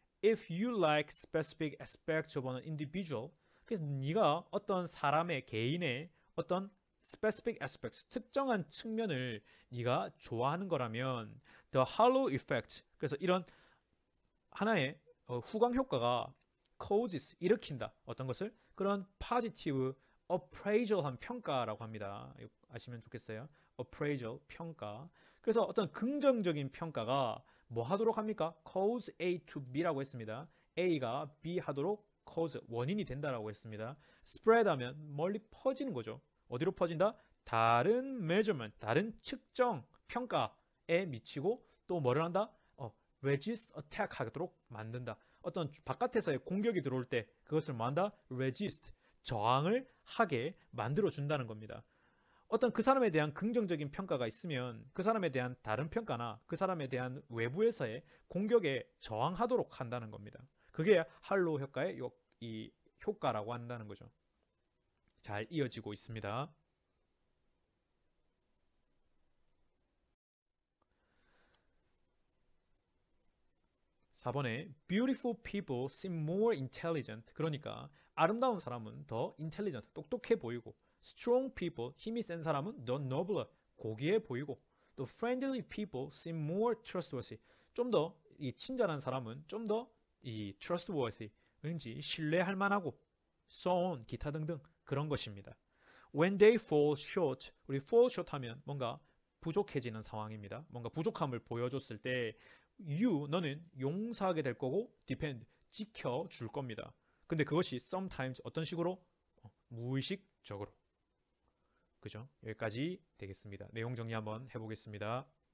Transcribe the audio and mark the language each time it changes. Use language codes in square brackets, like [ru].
[en] If you like specific aspects of an individual, [ko] 그래서 네가 어떤 사람의 개인의 어떤 specific aspects, 특정한 측면을 네가 좋아하는 거라면 [en] the halo effect, [ko] 그래서 이런 하나의 후광 효과가 causes, 일으킨다. 어떤 것을? 그런 positive appraisal한 평가라고 합니다. 아시면 좋겠어요. appraisal, 평가. 그래서 어떤 긍정적인 평가가 뭐 하도록 합니까? cause A to B라고 했습니다. A가 B 하도록 cause, 원인이 된다라고 했습니다. spread 하면 멀리 퍼지는 거죠. 어디로 퍼진다? 다른 measurement, 다른 측정, 평가에 미치고 또 뭐를 한다? resist attack 하도록 만든다. 어떤 바깥에서의 공격이 들어올 때 그것을 뭐한다? resist, 저항을 하게 만들어 준다는 겁니다. 어떤 그 사람에 대한 긍정적인 평가가 있으면 그 사람에 대한 다른 평가나 그 사람에 대한 외부에서의 공격에 저항하도록 한다는 겁니다. 그게 할로우 효과의 이 효과라고 한다는 거죠. 잘 이어지고 있습니다. [en] 4번에 beautiful people seem more intelligent. [ko] 그러니까 아름다운 사람은 더 intelligent, 똑똑해 보이고 [en] strong people, [ko] 힘이 센 사람은 더 nobler, 고귀해 보이고 또 [en] friendly people seem more trustworthy. [ko] 좀 더 이 친절한 사람은 좀 더 이 trustworthy, 왠지 신뢰할 만하고 so on, 기타 등등 그런 것입니다. [en] When they fall short, [ko] 우리 fall short 하면 뭔가 부족해지는 상황입니다. 뭔가 부족함을 보여줬을 때 you, 너는 용서하게 될 거고 depend, 지켜줄 겁니다. 근데 그것이 sometimes 어떤 식으로? 무의식적으로. 그죠? 여기까지 되겠습니다. 내용 정리 한번 해보겠습니다.